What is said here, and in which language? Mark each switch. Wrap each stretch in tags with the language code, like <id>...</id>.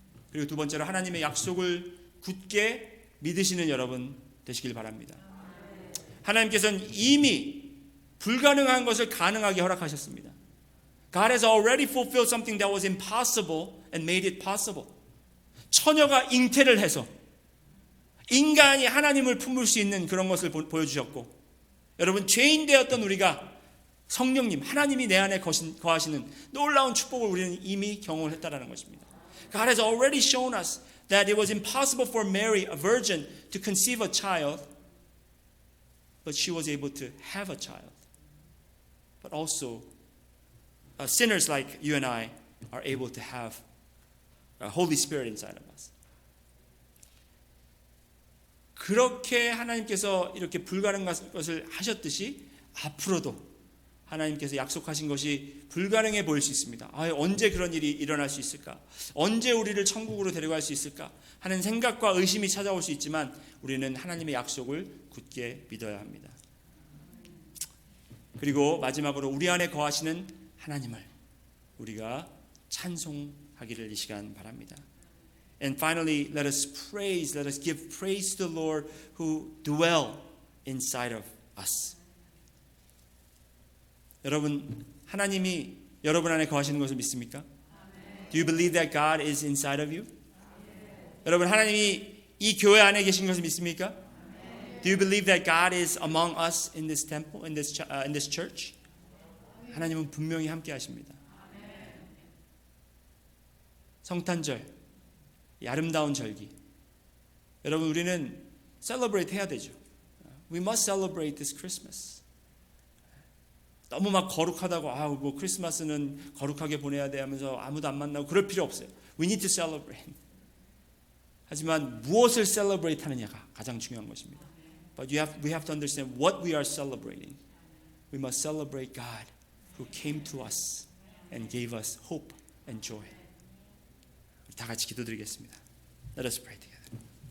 <ko>그리고 두 번째로 하나님의 약속을 굳게 믿으시는 여러분 되시길 바랍니다. 하나님께서는 이미 불가능한 것을 가능하게 허락하셨습니다.</ko> <en>God has already fulfilled something that was impossible and made it possible.</en> <ko>처녀가 잉태를 해서 인간이 하나님을 품을 수 있는 그런 것을 보여주셨고 여러분 죄인 되었던 우리가 성령님 하나님이 내 안에 거하시는 놀라운 축복을 우리는 이미 경험을 했다는 것입니다.</ko> <en>God has already shown us that it was impossible for Mary, a virgin, to conceive a child, but she was able to have a child. But also, sinners like you and I are able to have a Holy Spirit inside of us.</en> <ko>그렇게 하나님께서 이렇게 불가능한 것을 하셨듯이 앞으로도 하나님께서 약속하신 것이 불가능해 보일 수 있습니다. 언제 그런 일이 일어날 수 있을까? 언제 우리를 천국으로 데려갈 수 있을까? 하는 생각과 의심이 찾아올 수 있지만 우리는 하나님의 약속을 굳게 믿어야 합니다. 그리고 마지막으로 우리 안에 거하시는 하나님을 우리가 찬송하기를 이 시간 바랍니다.</ko> <en>And finally, let us give praise to the Lord who dwell inside of us.</en> <ko>여러분, 하나님이 여러분 안에 거하시는 것을 믿습니까?</ko> <en>Do you believe that God is inside of you?</en> <ko>여러분, 하나님이 이 교회 안에 계신 것을 믿습니까?</ko> <en>Do you believe that God is among us in this temple, in this church?</en> <ko>하나님은 분명히 함께 하십니다. 성탄절, 이 아름다운 절기. 여러분, 우리는 celebrate 해야 되죠.</ko> <en>We must celebrate this Christmas.</en> <ko>너무 막 거룩하다고 뭐 크리스마스는 거룩하게 보내야 돼 하면서 아무도 안 만나고 그럴 필요 없어요.</ko> <en>We need to celebrate.</en> <ko>하지만 무엇을 celebrate 하느냐가 가장 중요한 것입니다.</ko> <en>But we have to understand what we are celebrating. We must celebrate God who came to us and gave us hope and joy.</en> <ko>다 같이 기도드리겠습니다.</ko> <en>Let us pray together.</en>